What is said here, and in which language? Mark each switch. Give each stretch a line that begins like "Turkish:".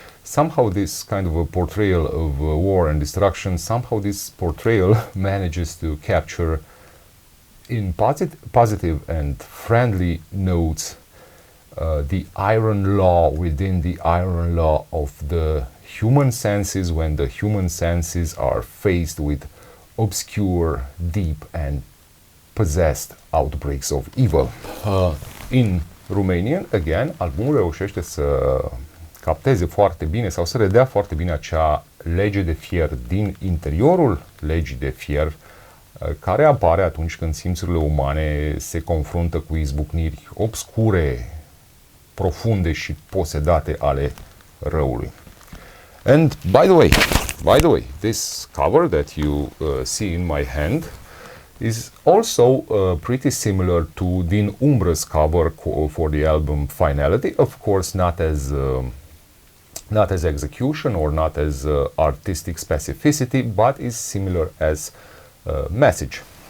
English: Somehow this kind of a portrayal of war and destruction, somehow this portrayal manages to capture in positive and friendly notes the iron law within the iron law of the human senses, when the human senses are faced with obscure, deep and possessed outbreaks of evil. In Romanian, again,
Romanian: albumul reușește să capteze foarte bine sau să redea foarte bine acea lege de fier din interiorul legii de fier care apare atunci când simțurile umane se confruntă cu izbucniri obscure, profunde și posedate ale răului.
English: And by the way, this cover that you see in my hand is also pretty similar to Din Umbră's cover for the album Finality. Of course, not as execution or not as artistic specificity, but is similar as message.